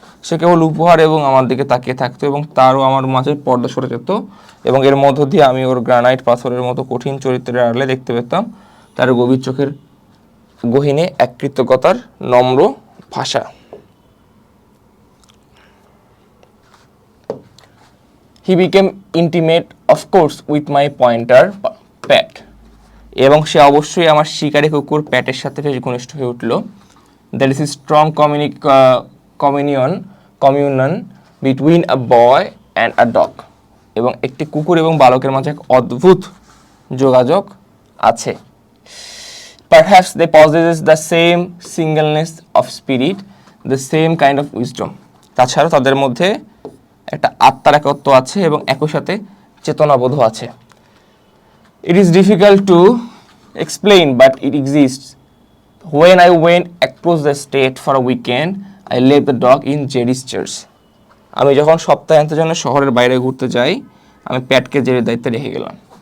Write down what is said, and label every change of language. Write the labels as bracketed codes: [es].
[bn] সে কেবল উপহার এবং আমার দিকে তাকিয়ে থাকতো এবং তারও আমার মাঝে পর্দা সরে যেত, এবং এর মধ্য দিয়ে আমি ওর গ্রানাইট পাথরের মতো কঠিন চরিত্রের আড়ালে দেখতে পেতাম তার গভীর চোখের গহীনে এক কৃতজ্ঞতার নম্র ভাষা। [en] He became intimate, of course, with my pointer, Pat. [bn] এবং সে অবশ্যই আমার শিকারী কুকুর প্যাটের সাথে বেশ ঘনিষ্ঠ হয়ে উঠল। [en] There is a strong communion between a boy and a dog. [bn] এবং একটি কুকুর এবং বালকের মাঝে এক অদ্ভুত যোগাযোগ আছে। [en] Perhaps they possess the same singleness of spirit, the same kind of wisdom. [bn] তাছাড়া তাদের মধ্যে একটা আত্মার একত্ব আছে এবং একই সাথে চেতনাবোধ আছে। [en] It is difficult to explain, but it exists. When I went across the state for a weekend, I left the dog in Jerry's church. [bn] আমি যখন সপ্তাহান্তের জন্য শহরের বাইরে ঘুরতে যাই, আমি প্যাটকে জেরির দায়িত্বে রেখে গেলাম।